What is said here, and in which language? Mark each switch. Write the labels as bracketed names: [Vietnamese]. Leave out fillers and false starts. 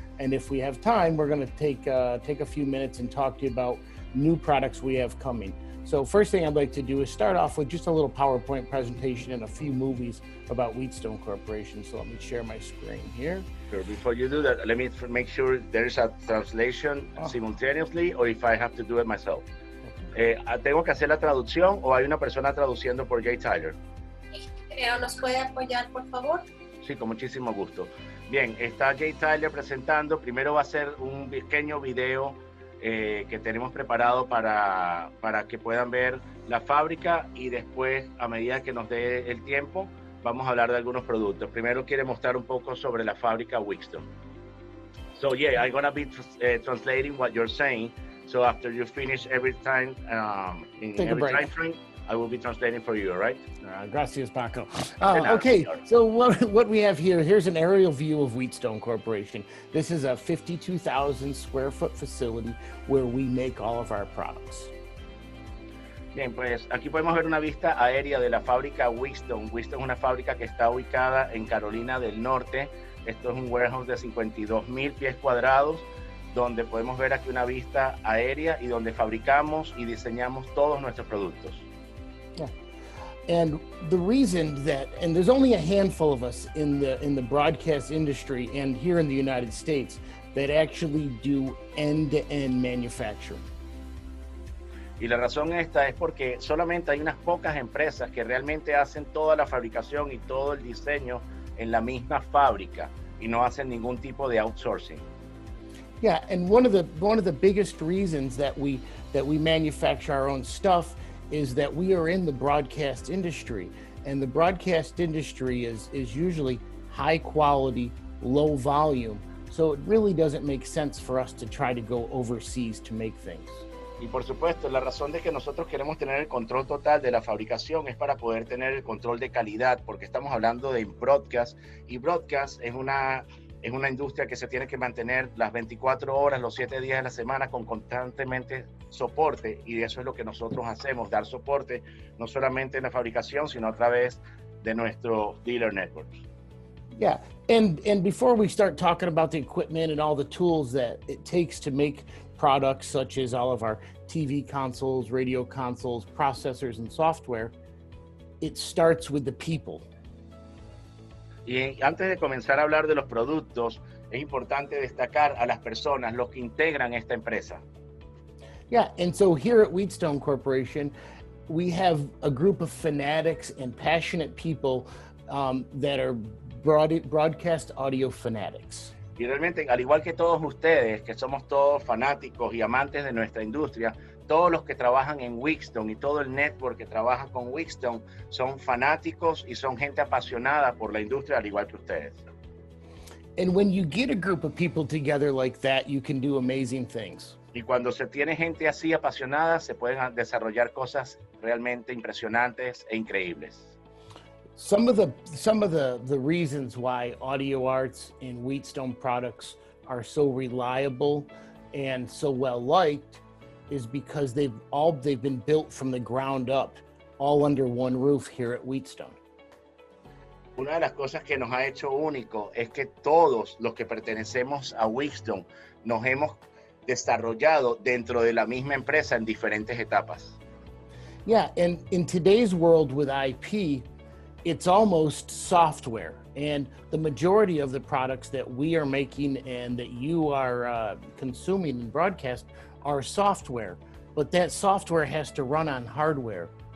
[English] And if we have time, we're going to take a few minutes and talk to you about new products we have coming. So first thing I'd like to do is start off with just a little PowerPoint presentation and a few movies about Wheatstone Corporation. So let me share my screen here. Sure. Before you do that, let me make sure there's a translation simultaneously, or if I have to do it myself. [Spanish] ¿Tengo que hacer la traducción o hay una persona traduciendo por Jay Tyler? ¿Nos puede apoyar, por favor? Sí, con muchísimo gusto. Bien, está Jay Tyler presentando. Primero va a ser un pequeño video que tenemos preparado para que puedan ver la fábrica, y después, a medida que nos dé el tiempo, vamos a hablar de algunos productos. Primero quiere mostrar un poco sobre la fábrica Wheatstone. [English] So yeah, I'm gonna be translating what you're saying. So after you finish every time in every time frame, I will be translating for you, all right? [Spanish] Gracias, Paco. [English] Okay, so what we have here's an aerial view of Wheatstone Corporation. This is a 52,000 square foot facility where we make all of our products. [Spanish] Bien, pues aquí podemos ver una vista aérea de la fábrica Wheatstone. Wheatstone es una fábrica que está ubicada en Carolina del Norte. Esto es un warehouse de 52,000 pies cuadrados, donde podemos ver aquí una vista aérea y donde fabricamos y diseñamos todos nuestros productos. [English] Yeah. And the reason that, and there's only a handful of us in the broadcast industry and here in the United States that actually do end-to-end manufacturing. [Spanish] Y la razón esta es porque solamente hay unas pocas empresas que realmente hacen toda la fabricación y todo el diseño en la misma fábrica y no hacen ningún tipo de outsourcing. [English] Yeah, and one of the biggest reasons that we manufacture our own stuff is that we are in the broadcast industry, and the broadcast industry is usually high quality, low volume. So it really doesn't make sense for us to try to go overseas to make things. [Spanish] Y por supuesto, la razón de que nosotros queremos tener el control total de la fabricación es para poder tener el control de calidad, porque estamos hablando de broadcast, y broadcast es una industria que se tiene que mantener las 24 horas, los 7 días de la semana, con constantemente soporte, y eso es lo que nosotros hacemos, dar soporte no solamente en la fabricación, sino a través de nuestro dealer network. [English] Yeah, and before we start talking about the equipment and all the tools that it takes to make products such as all of our TV consoles, radio consoles, processors, and software, it starts with the people. [Spanish] Y antes de comenzar a hablar de los productos, es importante destacar a las personas, los que integran esta empresa. [English] Yeah, and so here at Wheatstone Corporation, we have a group of fanatics and passionate people that are broadcast audio fanatics. [Spanish] Y realmente, al igual que todos ustedes, que somos todos fanáticos y amantes de nuestra industria, todos los que trabajan en Wheatstone y todo el network que trabaja con Wheatstone son fanáticos y son gente apasionada por la industria, al igual que ustedes. [English] And when you get a group of people together like that, you can do amazing things. [Spanish] Y cuando se tiene gente así apasionada, se pueden desarrollar cosas realmente impresionantes e increíbles. [English] Some of the reasons why Audio Arts and Wheatstone products are so reliable and so well liked is because they've been built from the ground up, all under one roof here at Wheatstone. [Spanish] Una de las cosas que nos ha hecho único es que todos los que pertenecemos a Wheatstone nos hemos desarrollado dentro de la misma empresa en diferentes etapas. [English] Yeah, and in today's world with IP, it's almost software, and the majority of the products that we are making and that you are consuming in broadcast are software, but that software has to run on hardware.